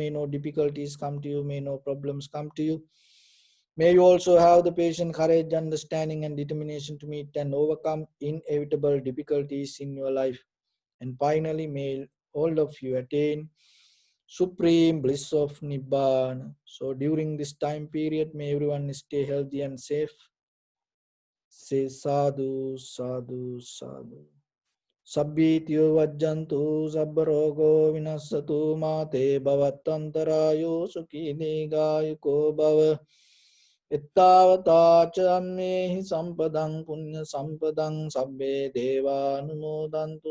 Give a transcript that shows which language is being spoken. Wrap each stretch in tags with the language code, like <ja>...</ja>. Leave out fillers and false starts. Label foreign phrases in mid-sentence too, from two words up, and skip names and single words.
<en>May no difficulties come to you. May no problems come to you. May you also have the patience, courage, understanding, and determination to meet and overcome inevitable difficulties in your life. And finally, may all of you attain supreme bliss of Nibbana. So during this time period, may everyone stay healthy and safe. Say</en> <pi>sadhu, sadhu, sadhu. Sabbityo vajjantu sabbarogo vinasatu mate bhavatantarayo sukhi gayuko bhava. Ittavata cammehi sampadang punya sampadang sabbe deva anumodantu</pi>